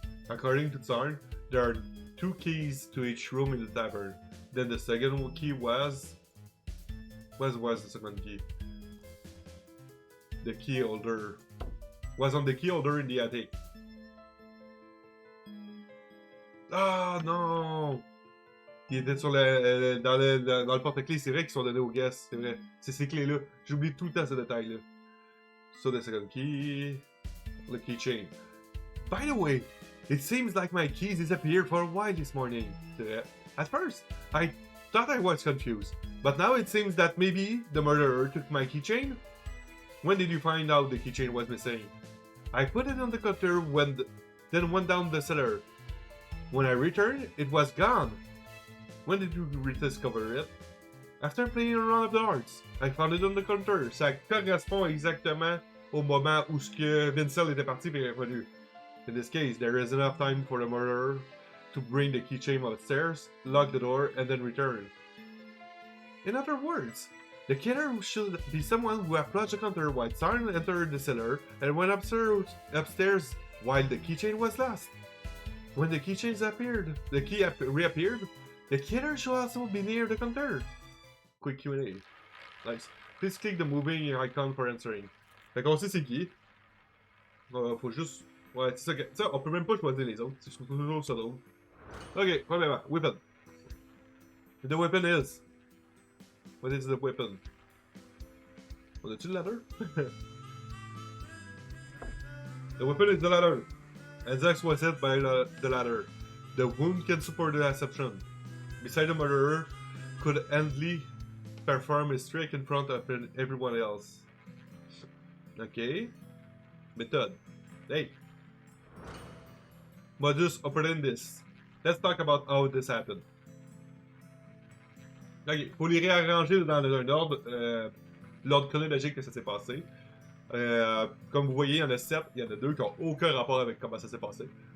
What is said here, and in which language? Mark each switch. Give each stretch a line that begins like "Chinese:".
English: According to Tsarn, there are 2 keys to each room in the tavern. Then the second key was... What was the second key? The key holder. Was on the key holder in the attic.
French: Ah non! Il était sur dans le porte-clés. C'est vrai qu'ils sont donnés aux guests. C'est vrai. C'est ces clés-là. J'oublie tout le temps ce détail-là.
English: So the second key... The keychain. By the way, it seems like my keys disappeared for a while this morning. At first, I thought I was confused. But now it seems that maybe the murderer took my keychain? When did you find out the keychain was missing? I put it on the counter then went down the cellar. When I returned, it was gone. When did you rediscover it? After playing a round of darts, I found it on the counter.
French: Ça correspond exactement au moment où Vincel était parti et est revenu.
English: In this case, there is enough time for the murderer to bring the keychain upstairs, lock the door, and then return. In other words, the killer should be someone who approached the counter while Sarn entered the cellar and went upstairs while the keychain was lost. When the keychain reappeared, the killer should also be near the counter. Quick Q&A. Nice. Please click the moving icon for answering.
French: Fait qu'on sait c'est qui. Faut juste... Ouais, c'est ça que... Ça, on peut même pas choisir les autres. Je trouve toujours ça drôle. Ok, premièrement,
English: weapon. The weapon is... What is the weapon?
French: On a-tu le ladder?
English: The weapon is the ladder. Enzox was hit by the ladder. The wound can support the deception. Beside the murderer, could Handley perform his trick in front of everyone else? Okay. Method. Hey. Modus operandis. Let's talk about how this happened.
French: Ok, faut les réarranger dans un ordre, l'ordre chronologique que ça s'est passé. Comme vous voyez, il y en a 7, il y en a 2 qui n'ont aucun rapport avec comment ça s'est passé.